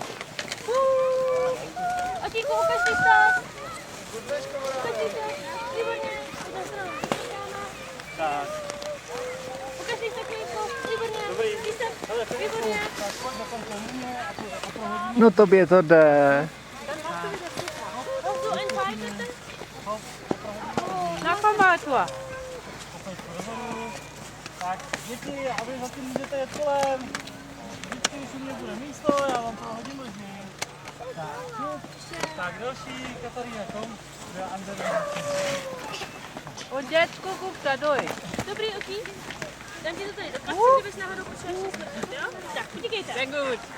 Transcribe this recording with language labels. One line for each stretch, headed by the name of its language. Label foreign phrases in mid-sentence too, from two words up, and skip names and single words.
Czech: Otíku, ukaž mi stát. Výborně. Tak. Ukaž mi stát, výborně. Dobrý. Výborně. No tobě to jde.
German: Hast du ein Pfeil, bitte?
Czech: Na památku. Tak, děti, a vy zatím můžete jet kolem. Vždycky, když u mě bude místo, já vám to hodím možný. Tak, další, Katarína, kom. Já Andrea.
German: Und jetzt guck da durch.
Czech: Dobrý, Oki. Dám ti to tady do kapsy, kdybys náhodou potřeboval přesvětlit, jo? Tak, utíkejte.
German: Sehr gut.